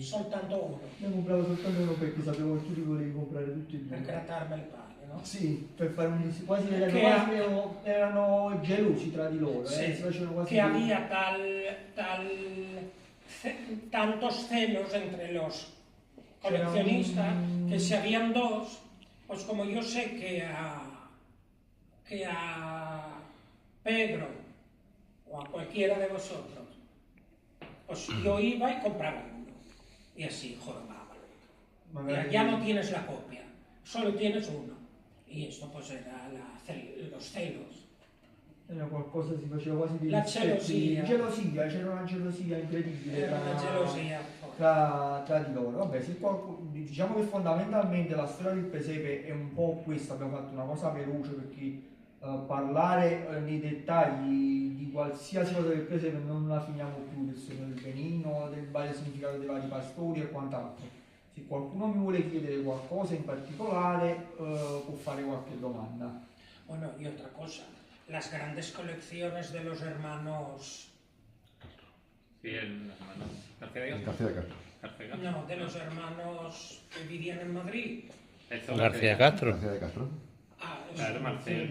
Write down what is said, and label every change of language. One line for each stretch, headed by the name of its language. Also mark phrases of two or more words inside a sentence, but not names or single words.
Italian: Soltanto uno, Ne compravo soltanto uno perché sapevo che tu li volevi comprare tutti e per due. grattarmi il pane, no? Sì, per fare quasi Che erano gelosi tra di loro,
Spanish: Sí,
Italian: si facevano quasi
Spanish: que había tantos celos entre los coleccionistas que si habían dos, pues como yo sé que a Pedro o a cualquiera de vosotros, pues yo iba y compraba uno y así jorobaba. Ya no tienes la copia, solo tienes uno. Y esto pues era los celos.
Italian: Era qualcosa, si faceva quasi di La rispetti. gelosia. C'era una gelosia incredibile Era una gelosia. tra di loro. Vabbè, diciamo che fondamentalmente la storia del presepe è un po' questa, abbiamo fatto una cosa veloce perché parlare nei dettagli di qualsiasi cosa del presepe non la finiamo più, del sogno del benigno, del vario significato dei vari pastori e quant'altro. Se qualcuno mi vuole chiedere qualcosa in particolare può fare qualche domanda.
Spanish: Bueno, y otra cosa, las grandes colecciones de los hermanos, Sí, el hermano García de García de Castro. García. no, de los hermanos que vivían en Madrid. Eso, García Castro. García de Castro. Ah, Claro, Marcel.